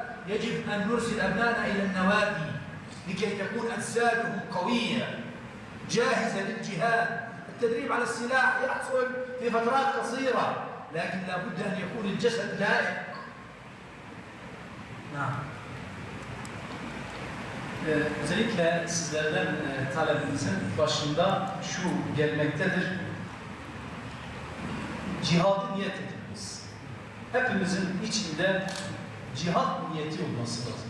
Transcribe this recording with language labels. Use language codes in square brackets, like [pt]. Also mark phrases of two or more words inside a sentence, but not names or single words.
[ar] يجب أن نرسل أبنائنا إلى النوادي لكي تكون أجسادهم قوية جاهزة للجهاد. التدريب على السلاح يحصل في فترات قصيرة، لكن لا بد أن يكون الجسد لائق. نعم. [tr] Özellikle sizlerden talebimizin başında şu gelmektedir. Cihadı niyet ediniz. Hepimizin içinde cihat niyeti olması lazım.